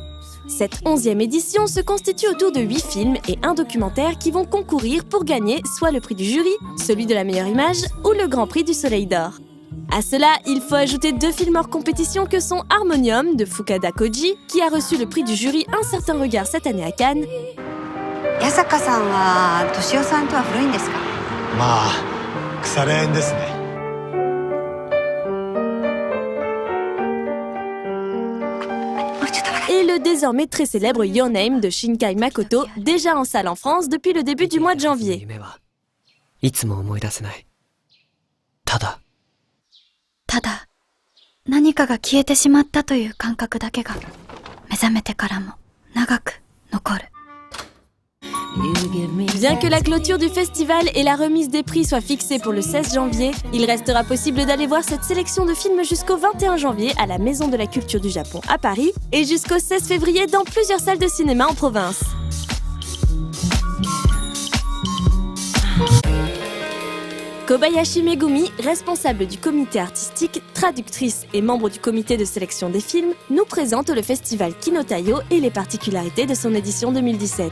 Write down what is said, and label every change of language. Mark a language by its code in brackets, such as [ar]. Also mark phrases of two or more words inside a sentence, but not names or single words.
[fr] Cette 11e édition se constitue autour de 8 films et un documentaire qui vont concourir pour gagner soit le prix du jury, celui de la meilleure image ou le grand prix du Soleil d'Or. À cela, il faut ajouter 2 films hors compétition que sont Harmonium de Fukada Koji, qui a reçu le prix du jury Un certain regard cette année à Cannes. [ja] Yasaka-san wa Toshio-san to wa furui んですか? まあ、腐れ縁ですね。 [fr] Et le désormais très célèbre Your Name de Shinkai Makoto, déjà en salle en France depuis le début du mois de janvier. [ja] ただ、何かが消えてしまったという感覚だけが目覚めてからも長く残る。 [fr] Bien que la clôture du festival et la remise des prix soient fixées pour le 16 janvier, il restera possible d'aller voir cette sélection de films jusqu'au 21 janvier à la Maison de la Culture du Japon à Paris et jusqu'au 16 février dans plusieurs salles de cinéma en province. Kobayashi Megumi, responsable du comité artistique, traductrice et membre du comité de sélection des films, nous présente le festival Kinotayo et les particularités de son édition 2017.